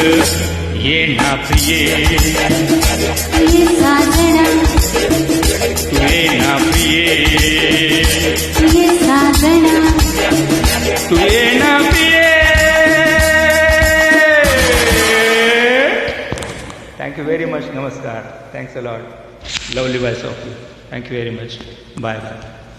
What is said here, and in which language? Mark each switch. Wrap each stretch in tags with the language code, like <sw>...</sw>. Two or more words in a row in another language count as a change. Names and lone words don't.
<hi>ये ना प्रिये, ये साजना, तू ये ना प्रिये, ये साजना, तू ये ना प्रिये.</hi> <en>Thank you very much. Namaskar. Thanks a lot. Lovely voice of you. Thank you very much. Bye bye.</en>